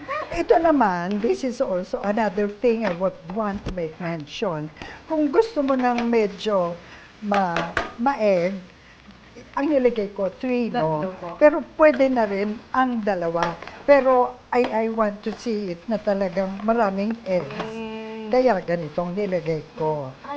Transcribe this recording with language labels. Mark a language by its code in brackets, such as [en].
[tl] Ito naman, [en] this is also another thing I would want to make mention. [tl] Kung gusto mo ng medyo ma-egg, ang nilagay ko, 3, no? Tatlo po. Pero pwede na rin ang 2. [en] Pero I want to see it [tl] na talagang maraming [en] eggs. [tl] Kaya ganitong nilagay ko.